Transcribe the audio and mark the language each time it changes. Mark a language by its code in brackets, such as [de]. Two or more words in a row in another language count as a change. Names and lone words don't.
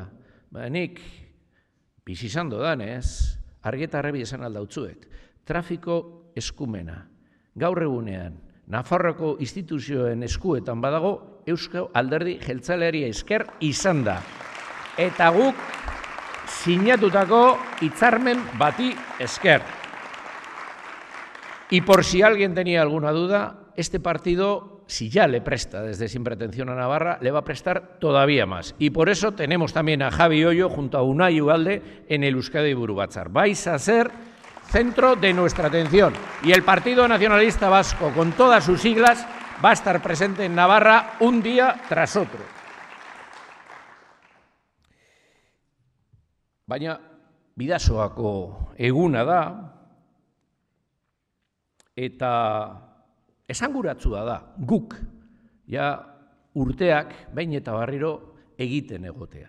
[eu] Nik bizi izan dodanez, argi eta garbi esan aldautzuet. Trafiko eskumena. Gaur egunean, Nafarroako instituzioen eskuetan badago, Eusko Alderdi Jeltzaleari esker izan da. Eta guk sinatutako hitzarmen bati esker. [es] Y por si alguien tenía alguna duda, este partido, si ya le presta desde Sin Pretensión a Navarra, le va a prestar todavía más. Y por eso tenemos también a Javi Ollo junto a Unai Ugalde en el Euskadi Buru Batzar. Vais a ser centro de nuestra atención. Y el Partido Nacionalista Vasco, con todas sus siglas, va a estar presente en Navarra un día tras otro. [eu] Baina, Bidasoako eguna da, eta esanguratsua da, guk, ja urteak, behin eta berriro egiten egotea.